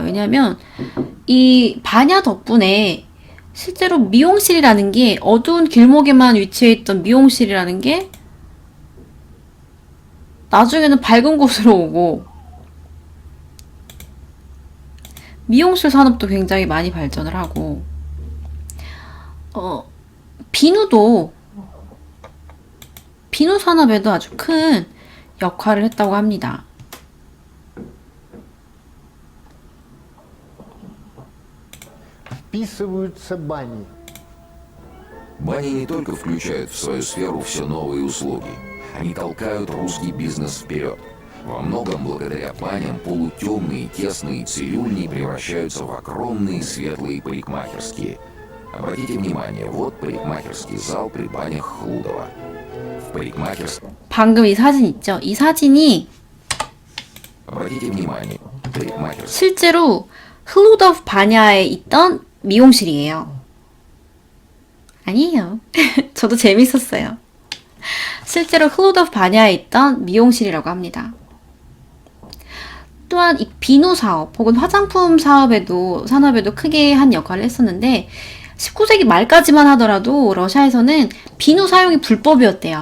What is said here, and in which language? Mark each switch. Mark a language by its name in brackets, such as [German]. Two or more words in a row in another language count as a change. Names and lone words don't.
[Korean] 왜냐하면 이 반야 덕분에 실제로 미용실이라는 게 어두운 길목에만 위치해 있던 미용실이라는 게 나중에는 밝은 곳으로 오고 미용실 산업도 굉장히 많이 발전을 하고 비누 산업에도 아주 큰 역할을 했다고 합니다. [Russian] Вписываются бани. Бани не только включают в свою сферу все новые услуги. Они толкают русский бизнес вперед. Во многом благодаря баням полутемные, тесные цирюльни превращаются в огромные светлые парикмахерские. Обратите внимание, вот парикмахерский зал при банях Хлудова. В парикмахерском... [Korean] 방금 이 사진 있죠? 이 사진이 [Russian] Обратите внимание, парикмахерский... [Korean] 실제로 흘루더프 바냐에 있던 미용실이에요. 아니에요. 저도 재밌었어요. 실제로 흘루더프 바냐에 있던 미용실이라고 합니다. 또한 이 비누 사업 혹은 화장품 산업에도 크게 한 역할을 했었는데 19세기 말까지만 하더라도 러시아에서는 비누 사용이 불법이었대요.